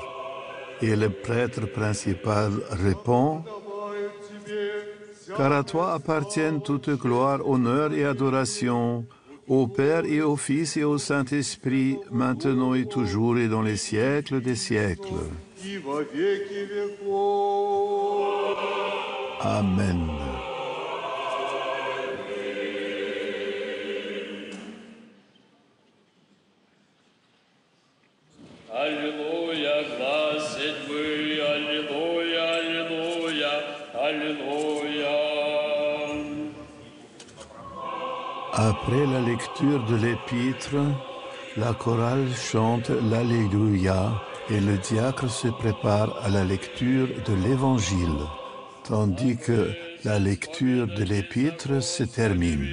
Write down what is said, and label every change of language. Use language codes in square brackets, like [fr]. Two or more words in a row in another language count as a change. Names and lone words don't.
[fr] Et le prêtre principal répond: car à toi appartiennent toute gloire, honneur et adoration, au Père et au Fils et au Saint-Esprit, maintenant et toujours et dans les siècles des siècles. Amen. [ru] Аллилуйя, глас седьмый, аллилуйя, аллилуйя, аллилуйя. [fr] Après la lecture de l'épître, la chorale chante l'Alléluia et le diacre se prépare à la lecture de l'Évangile, tandis que la lecture de l'épître se termine.